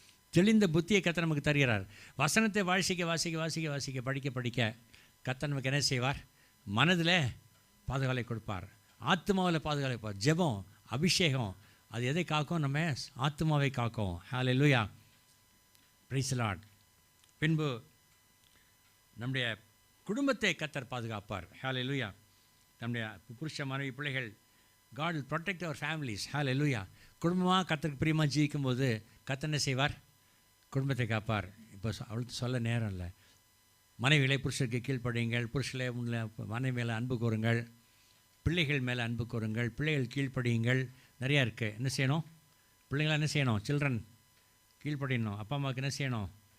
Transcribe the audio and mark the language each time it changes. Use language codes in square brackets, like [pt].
[ta] தெளிந்த புத்தியை கர்த்தர் நமக்கு தருகிறார். வசனத்தை வாசிக்க வாசிக்க வாசிக்க வாசிக்க படிக்க படிக்க கர்த்தர் நமக்கு என்ன செய்வார்? மனதில் பாதுகாவலை கொடுப்பார். ஆத்மாவில் பாதுகாப்பார். ஜெபம், அபிஷேகம், அது எதை காக்கும்? நம்ம ஆத்மாவை காக்கும். ஹல்லேலூயா, [en] Praise the Lord. [ta] பின்பு நம்முடைய குடும்பத்தை கர்த்தர் பாதுகாப்பார். ஹல்லேலூயா. நம்முடைய புருஷ மனைவி பிள்ளைகள், [en] God will protect our families. [ta] ஹல்லேலூயா. குடும்பமாக கர்த்தருக்கு பிரியமாக ஜீவிக்கும்போது கர்த்தர் என்ன செய்வார்? குடும்பத்தை காப்பார். இப்போ அவளுக்கு சொல்ல நேரம் இல்லை. மனைவிகளை புருஷருக்கு கீழ்ப்படியுங்கள், புருஷனை மனைவி மேலே அன்பு கூறுங்கள், பிள்ளைகள் மேலே அன்பு கூறுங்கள், பிள்ளைகள் கீழ்ப்படியுங்கள். நிறையா இருக்குது. என்ன செய்யணும்? பிள்ளைங்களாம் என்ன செய்யணும்? சில்ட்ரன் கீழ்ப்படியணும். அப்பா அம்மாவுக்கு என்ன செய்யணும்?